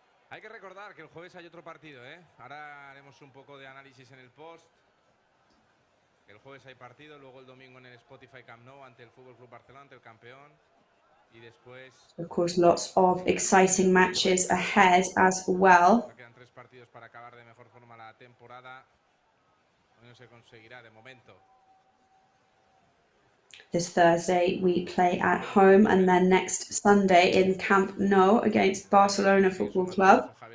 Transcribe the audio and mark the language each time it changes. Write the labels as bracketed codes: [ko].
[es] Hay que recordar que el jueves hay otro partido, Ahora haremos un poco de análisis en el post. El jueves hay partido, luego el domingo en el Spotify Camp Nou ante el Futbol Club Barcelona, ante el campeón. Y después... [en] Of course, lots of exciting matches ahead as well. [es] Quedan 3 partidos para acabar de mejor forma la temporada. Hoy no se conseguirá de momento. [en] This Thursday we play at home, and then next Sunday in Camp Nou against Barcelona Football Club.